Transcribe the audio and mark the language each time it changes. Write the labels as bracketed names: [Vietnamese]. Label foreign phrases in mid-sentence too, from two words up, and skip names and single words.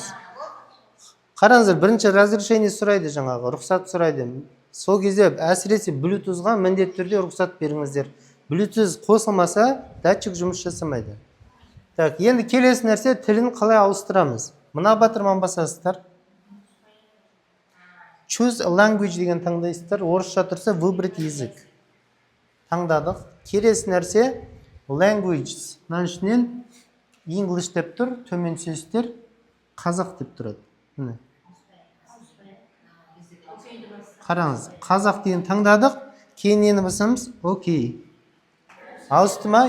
[Kazakh] Қараңыздар, бірінші разрешение сұрайды жаңағы, рұқсат сұрайды. Сол кезде әсіресе Bluetooth-ға міндетті түрде рұқсат беріңіздер. Bluetooth қосылмаса, датчик жұмыс жасамайды. Енді келесі нәрсе, тілін қалай ауыстырамыз? Мына батырманы басасыздар. [English] Choose a language [Kazakh] деген таңдайсыздар. Орысша тұрса [Russian] выбрать язык. [Kazakh] Таңдадық. Келесі нәрсе languages. Мына ішінен English деп тұр, төмен сөздер қазақ деп тұрады. Қараңыз, қазақ деген таңдадық. Кейін нені басамыз? Окей. Ауысты ма?